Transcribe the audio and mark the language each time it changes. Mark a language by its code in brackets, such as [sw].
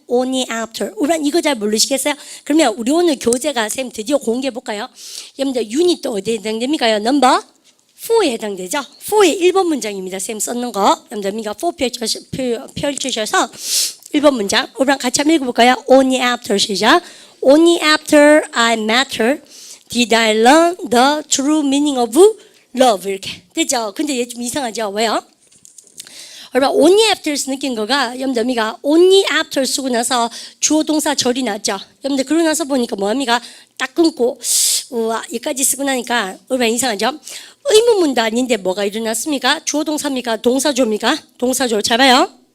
[en] Only after. [ko] 우선 이거 잘 모르시겠어요? 그러면 우리 오늘 교재가 쌤 드디어 공개해볼까요? 여러분들 유닛 또 어디에 해당됩니까? 넘버 4에 해당되죠? 4의 1번 문장입니다. 쌤 썼는 거. 여러분들 4 펼치셔서 1번 문장. 우리랑 같이 한번 읽어볼까요? [en] Only after [ko] 시작. [en] Only after I met her did I learn the true meaning of love. [ko] 이렇게 되죠? 근데 얘 좀 이상하죠? 왜요? 여러분 [en] only after [ko] 에서 느낀 거가 여러분들 only after 쓰고 나서 주어 동사 절이 났죠? 여러분들 그러고 나서 보니까 뭐합니까? 딱 끊고 우와 여기까지 쓰고 나니까 얼마나 이상하죠? 의문문도 아닌데 뭐가 일어났습니까? 주어 동사입니까? 동사조입니까? 동사조. 잘 봐요.